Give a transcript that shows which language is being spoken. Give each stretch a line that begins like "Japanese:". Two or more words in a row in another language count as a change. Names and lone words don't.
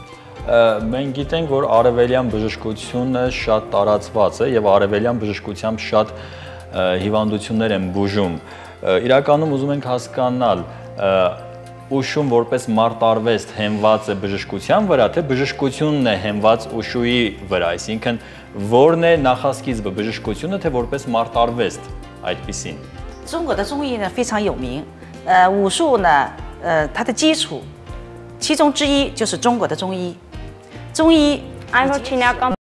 Armenian: Մենք գիտենք, որ արևելյան բժշկությունը շատ տարածված է եւ արևելյան բժշկությամբ շատ հիվանդություններ են բուժում։ Իրականում ուզում ենք հասկանալ ուշում որպես մարտարվեստ հենված է բժշկության վրա, թե բժշկությունն է հենված ուշուի վրա, այսինքն որն է նախասկիզբը, բժշկությունը, թե որպես մարտարվեստ այդպիսին։
Chinese: 中国的中医呢非常有名，武术呢，它的基础，其中之一就是中国的中医。中医
Armenian: Այն որ չինական